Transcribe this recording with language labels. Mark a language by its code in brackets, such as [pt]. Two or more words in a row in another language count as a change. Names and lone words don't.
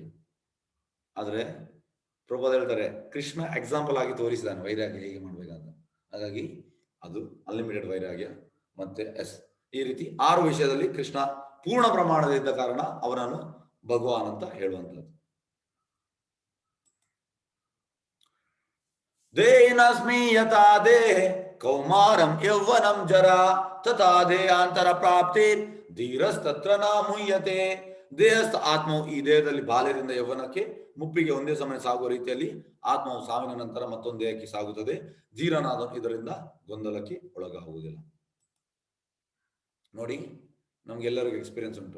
[kn] ಆದ್ರೆ ಪ್ರಭುಪಾದ ಹೇಳ್ತಾರೆ, ಕೃಷ್ಣ ಎಕ್ಸಾಂಪಲ್ ಆಗಿ ತೋರಿಸಿದಾನೆ ವೈರಾಗ್ಯ ಹೇಗೆ ಮಾಡ್ಬೇಕಂತ. ಹಾಗಾಗಿ ಅದು ಅನ್ಲಿಮಿಟೆಡ್ ವೈರಾಗ್ಯ. ಮತ್ತೆ ಈ ರೀತಿ 6 ವಿಷಯದಲ್ಲಿ ಕೃಷ್ಣ ಪೂರ್ಣ ಪ್ರಮಾಣದ ಕಾರಣ ಅವನನ್ನು ಭಗವಾನ್ ಅಂತ ಹೇಳುವಂಥದ್ದು. [sa] ದೇಹಿನಸ್ಮಿ ಯಥಾ ದೇಹ ಕೌಮಾರಂ ಯೌವನಂ ಜರ ತಥಾ ದೇಹಾಂತರ ಪ್ರಾಪ್ತಿ ಧೀರಸ್ತತ್ರ ನ ಮುಹ್ಯತೆ. [kn] ದೇಹಸ್ಥ ಆತ್ಮವು ಈ ದೇಹದಲ್ಲಿ ಬಾಲ್ಯದಿಂದ ಯೌವನಕ್ಕೆ ಮುಪ್ಪಿಗೆ ಒಂದೇ ಸಮಯ ಸಾಗುವ ರೀತಿಯಲ್ಲಿ ಆತ್ಮವು ಸಾವಿನ ನಂತರ ಮತ್ತೊಂದು ದೇಹಕ್ಕೆ ಸಾಗುತ್ತದೆ. ಧೀರನಾದನು ಇದರಿಂದ ಗೊಂದಲಕ್ಕೆ ಒಳಗಾಗುವುದಿಲ್ಲ. ನೋಡಿ, ನಮ್ಗೆಲ್ಲರಿಗೂ ಎಕ್ಸ್ಪೀರಿಯನ್ಸ್ ಉಂಟು.